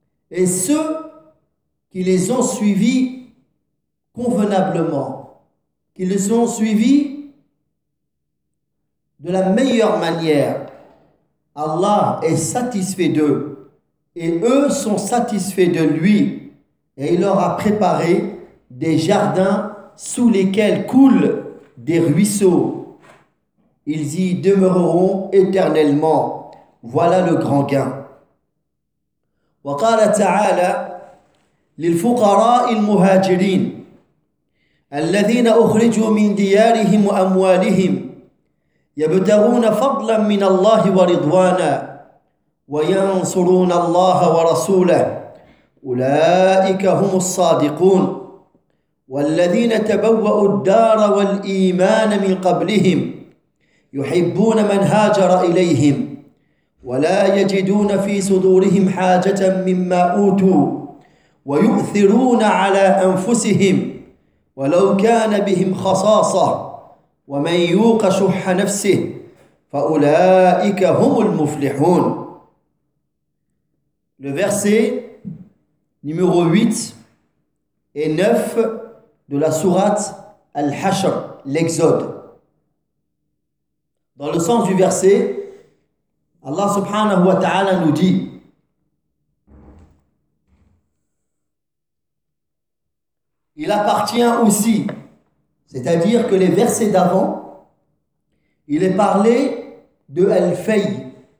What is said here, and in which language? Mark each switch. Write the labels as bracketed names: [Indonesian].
[French] Et ceux qui les ont suivis convenablement, qui les ont suivis de la meilleure manière, Allah est satisfait d'eux et eux sont satisfaits de lui. Et il leur a préparé des jardins sous lesquels coulent des ruisseaux. Ils y demeureront éternellement. Voilà le grand gain. [Arabic] وقال تعالى للفقراء المهاجرين الذين أخرجوا من ديارهم وأموالهم يبتغون فضلا من الله ورضوانا وينصرون الله ورسوله أولئك هم الصادقون والذين تبوأوا الدار والإيمان من قبلهم يحبون من هاجر إليهم ولا يجدون في صدورهم حاجة مما أوتوا ويؤثرون على أنفسهم ولو كان بهم خصاصة ومن يوق شح نفسه فأولئك هم المفلحون. [French] Numéro 8 et 9 de la sourate Al-Hashr, l'Exode. Dans le sens du verset, Allah subhanahu wa ta'ala nous dit il appartient aussi, c'est-à-dire que les versets d'avant, il est parlé de Al-Fay.